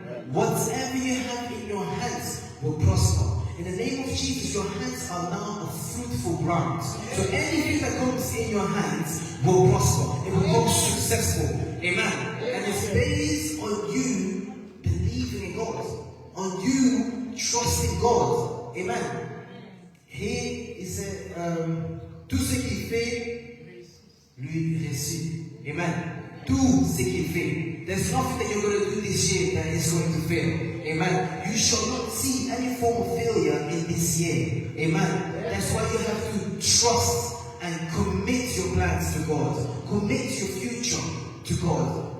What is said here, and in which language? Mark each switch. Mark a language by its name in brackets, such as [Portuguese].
[English] Whatever you have in your hands will prosper. In the name of Jesus, your hands are now a fruitful ground. So anything that comes in your hands will prosper. It will become successful. Amen. And it's based on you believing in God. On you trusting God. Amen. Here is [French] tout ce qu'il fait lui réussit. Amen. Tout ce qu'il fait. [English] There's nothing that you're going to do this year that is going to fail. Amen. You shall not see any form of failure in this year. Amen. That's why you have to trust and commit your plans to God. Commit your future to God.